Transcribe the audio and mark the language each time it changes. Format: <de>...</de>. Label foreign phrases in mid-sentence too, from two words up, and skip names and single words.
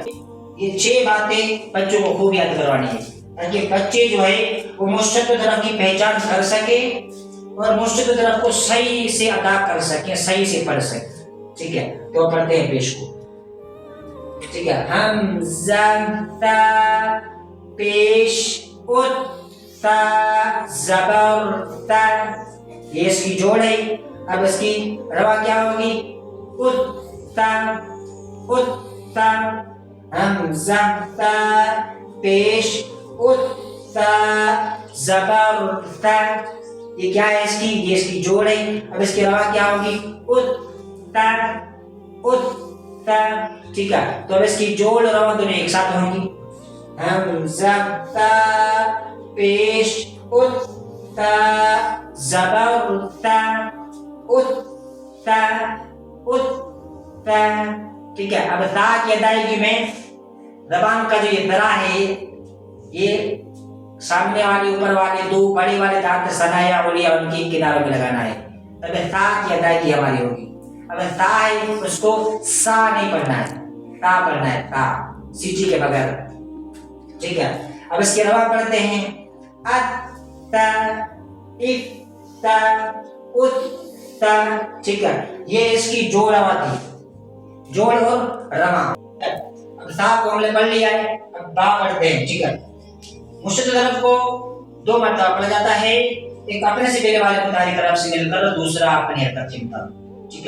<ur>یہ 6 باتیں بچوں کو خوب یاد کروانی ہے تاکہ بچے جو ہے وہ مشدد طرف کی پہچان کر سکے اور مشدد طرف کو صحیح سے ادا کر سکیں، صحیح سے پڑھ سکیں، ٹھیک ہے. تو پڑھتے ہیں پیش کو، ٹھیک ہے. حمزہ تا پیش ات تا زبر تا، یہ اس کی جوڑ ہے. اب اس کی رواں کیا ہوگی؟ ات تا ات تا. حمزہ تا پیش ات تا زبر تا، یہ کیا ہے؟ اس کی، یہ اس کی جوڑ ہے. اب اس کی رواں کیا ہوگی؟ ات تا ات تا، ٹھیک ہے. تو اب اس کی جوڑ رواں دونوں ایک ساتھ ہوں گی. حمزہ تا پیش ات تا زبر تا ات تا ات تا، ٹھیک ہے. اب تا کی ادائیگی میں زبان کا جو یہ درا ہے یہ سامنے والے اوپر والے دو بڑے والے دانت</ur> <ar>ثنا یا علیا</ar> <ur>ان کی کناروں میں لگانا ہے، تب تا کی ادائیگی ہماری ہوگی۔ اگر تا ہے اس کو سا نہیں پڑھنا ہے، تا پڑھنا ہے، تا سیٹی کے بغیر، ٹھیک ہے۔ اب اس کے علاوہ پڑھتے ہیں ات تا اف تا ات تا، ٹھیک ہے، یہ اس کی جوڑ رواں تھی، جوڑ اور رواں۔ اب تا کو ہم نے پڑھ لیا ہے، اب با پڑھتے ہیں، ٹھیک ہے۔ مشدد حرف کو دو مرتبہ پڑھا جاتا ہے، ایک اپنے سے پہلے والے متحرک حرف سے مل کر، دوسرا اپنی حرکت کے مطابق، ٹھیک ہے۔</ur>